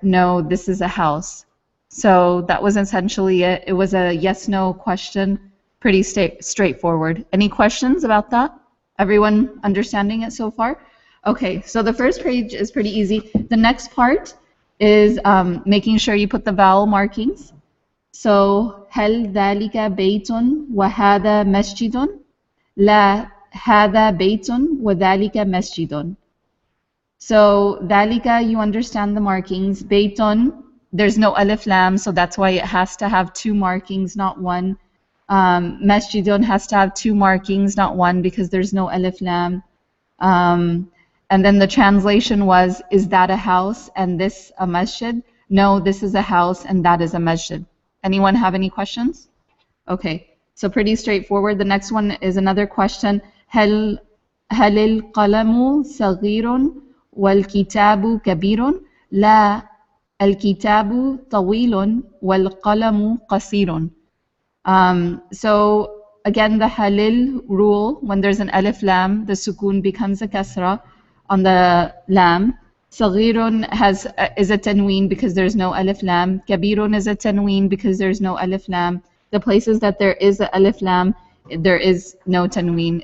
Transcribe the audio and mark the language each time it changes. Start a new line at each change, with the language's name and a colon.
English: No, this is a house. So that was essentially it. It was a yes/no question, pretty straightforward. Any questions about that? Everyone understanding it so far? Okay, so the first page is pretty easy. The next part is making sure you put the vowel markings.
Arabic: So هل ذلك بيت وهذا مسجد؟ لا هذا بيت وذلك مسجد.
English: So
Arabic: ذلك,
English: you understand the markings.
Arabic: بيت,
English: there's no alif lam, so that's why it has to have two markings, not one. Masjidun has to have two markings, not one, because there's no alif lam. And then the translation was, is that a house and this a masjid? No, this is a house and that is a masjid. Anyone have any questions? Okay, so pretty straightforward. The next one is another question.
Arabic: هل القلم صغير والكتاب كبير؟ لا الكتاب طويل والقلم قصير.
English: So again, the halil rule, when there's an alif lam, the sukun becomes a kasra on the lam. Saghirun is a tanween because there's no alif lam. Kabirun is a tanween because there's no alif lam. The places that there is a alif lam, there is no tanween.